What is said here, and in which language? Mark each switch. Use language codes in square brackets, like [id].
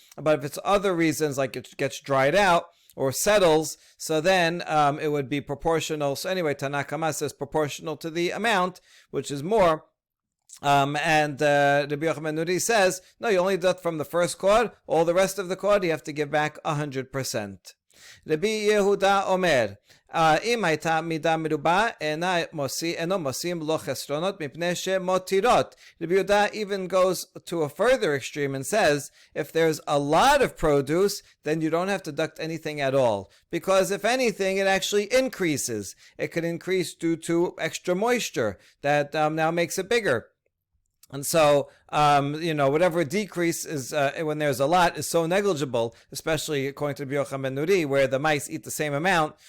[en] But if it's other reasons, like it gets dried out or settles, so then it would be proportional. So anyway, Tanna Kama says proportional to the amount, which is more. And Rabbi Yochanan Nuri says, no, you only deduct from the first kor. All the rest of the kor, you have to give back 100%. [he] Rabbi Yehuda Omer, אם הייתה מידה מרובה, אינו מוסיף לו חסרונות מפני שמותירות. [en] Rabbi Yehuda even goes to a further extreme and says, if there's a lot of produce, then you don't have to deduct anything at all. Because if anything, it actually increases. It could increase due to extra moisture that now makes it bigger. And so, whatever decrease is when there's a lot is so negligible, especially according to Rabbi Yochanan ben Nuri, where the mice eat the same amount.